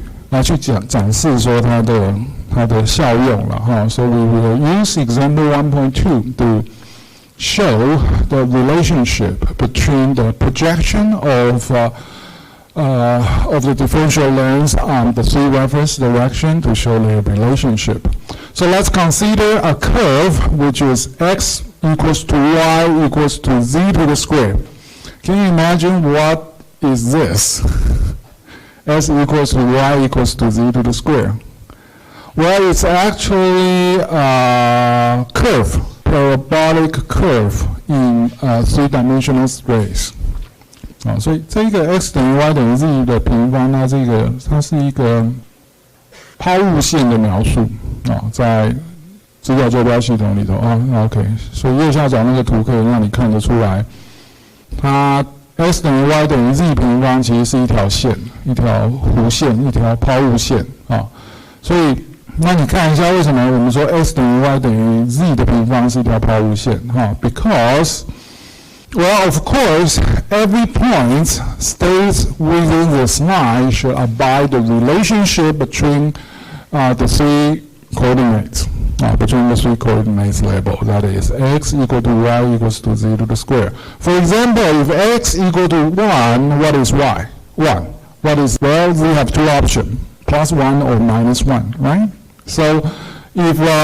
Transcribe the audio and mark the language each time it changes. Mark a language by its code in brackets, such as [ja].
[zh] 来去展示说它的效用了 [en] So we will use example 1.2 to show the relationship between the projection of the differential length on the 3 reference direction to show the relationship. So let's consider a curve which is x equals to y equals to z to the square. Can you imagine what is this? S equals to y equals to z to the square. Well, it's actually a curve, parabolic curve in a 3-dimensional space. [zh] 所以这个 x 等于 y 等于 z 的平方，它是一个抛物线的描述在资料坐标系统里头OK， 所以右下角那个图可以让你看得出来，它 x 等于 y 等于 z 平方其实是一条线，一条弧线，一条抛物线所以那你看一下为什么我们说 x 等于 y 等于 z 的平方是一条抛物线 [en] Because well, of course, every point stays within this line should abide the relationship between the 3 coordinates. Between the 3 coordinates labeled, that is x equal to y equals to z to the square. For example, if x equal to 1, what is y? 1. What is, well, we have 2 options, +1 or -1, right? So if